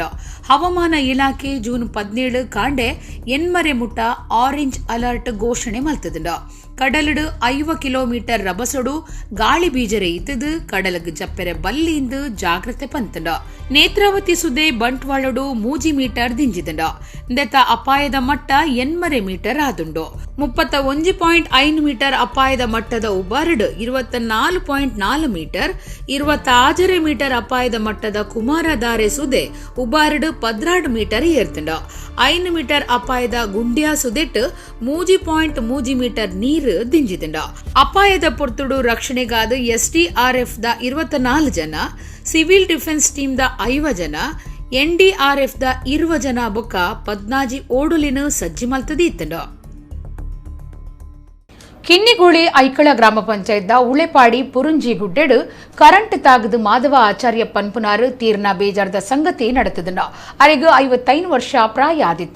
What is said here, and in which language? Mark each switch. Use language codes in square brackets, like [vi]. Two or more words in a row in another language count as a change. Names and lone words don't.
[tcy] ಹವಾಮಾನ ಇಲಾಖೆ ಜೂನ್ 17 ಕಾಂಡೆ ಎನ್ಮರೆ ಮುಟ್ಟ [en] orange alert [tcy] ಘೋಷಣೆ ಮಲ್ತದಂಡ. ಕಡಲಡು 5 ಕಿಲೋಮೀಟರ್ ರಭಸಡು ಗಾಳಿ ಬೀಜರೆ ಇತ್ತದು. ಕಡಲಗ್ ಜಪ್ಪೆರೆ ಬಲ್ಲಿಂದು ಜಾಗ್ರತೆ ಪಂತಂಡ. ನೇತ್ರಾವತಿ ಸುದೆ ಬಂಟ್ವಾಳಡು 3 ಮೀಟರ್ ದಿಂಜಿದಂಡ. ಇಂದೆತ ಅಪಾಯದ ಮಟ್ಟ 8 ಮೀಟರ್ ಆದುಂಡು. 31.5 ಮೀಟರ್ ಅಪಾಯದ ಮಟ್ಟದ ಉಬಾರಡು 24.4 ಮೀಟರ್, 26 ಮೀಟರ್ ಅಪಾಯದ ಮಟ್ಟದ ಕುಮಾರಧಾರೆ ಸುದೆ ಉಬಾರಡು 16 ಮೀಟರ್ ಏರ್ತಂಡ. 5 ಮೀಟರ್ ಅಪಾಯದ ಗುಂಡ್ಯಾ ಸುದೆಟ್ 3.3 ಮೀಟರ್ ನೀರು ದಿಂಜಿದಂಡ. ಅಪಾಯದ ಪೊರ್ತುಡು ರಕ್ಷಣೆಗಾದ SDRF ದ 24 ಜನ, [en] civil defence team [tcy] ದ 5 ಜನ, NDRF ದ 20 ಜನ ಬೊಕ್ಕ 14 ಓಡುಲಿನ ಸಜ್ಜಿ ಮಲ್ತದಿ ಇತ್ತಂಡ. ಕಿನ್ನಿಗೋಳಿ ಐಕ್ಕಳ ಗ್ರಾಮ ಪಂಚಾಯತ್ ಉಳೆಪಾಡಿ ಪುರುಂಜಿ ಗುಡ್ಡೆಡು ಕರೆಂಟ್ ತಾಗದು ಮಾಧವ ಆಚಾರ್ಯ ಪನ್ಪುನಾರು ತೀರ್ನ ಬೇಜಾರದ ಸಂಗತಿ ನಡೆತದನ. ಅರೆಗೂ 55 ವರ್ಷ ಪ್ರಾಯ ಆದಿತ್ತನ.